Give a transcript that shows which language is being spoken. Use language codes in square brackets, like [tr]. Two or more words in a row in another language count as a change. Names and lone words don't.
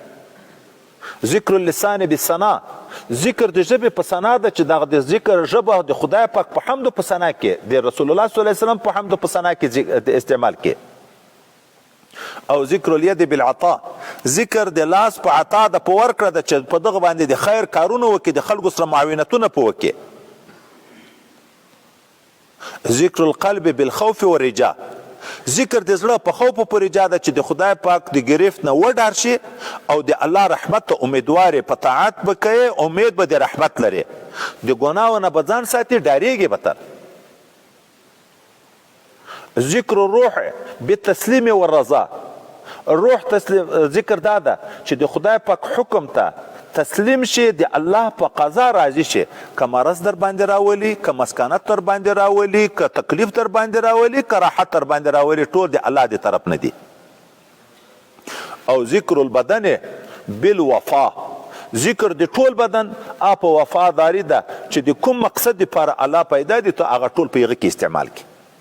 [ar] ذکر اللسان بالثنا، [ps] ذکر د ژبې په ثنا ده چې دغه د ذکر ژبه د خدای پاک په حمد په ثنا کې، د رسول الله [ar] صلی الله علیه وسلم [ps] په حمد په ثنا کې استعمال کې. او [ar] ذکر الید بالعطا، [ps] ذکر د لاس په عطا ده، په ورکړه ده چې په دغه باندې د خیر کارونه وکړي، د خلکو سره معاونتونه په وکړي. [ar] ذکر القلب بالخوف والرجاء، [ps] ذکر د زړه په خوف په رجا ده چې د خدای پاک د گرفت نه وډار شي او د الله رحمت ته امیدوار په طاعت به کوي، امید به د رحمت لري، د ګناهو نه به ځان ساتي، ډاریږي به تر. [ar] ذکر الروح بالتسلیم والرضا، [ps] روح تسلیم ذکر دا ده چې د خدای پاک حکم ته تسلیم شي، د الله په قضا راضي شي، که مرض در باندې راولي، که مسکنت در باندې راولي، که تکلیف در باندې راولي، که راحت در باندې راولي، ټول د الله د طرف نه دي. او [ar] ذکر البدن بالوفا، [ps] ذکر د ټول بدن په وفاداری ده چې د کوم مقصد لپاره الله پیدا دي ته هغه ټول په هغه کې استعمال کړي.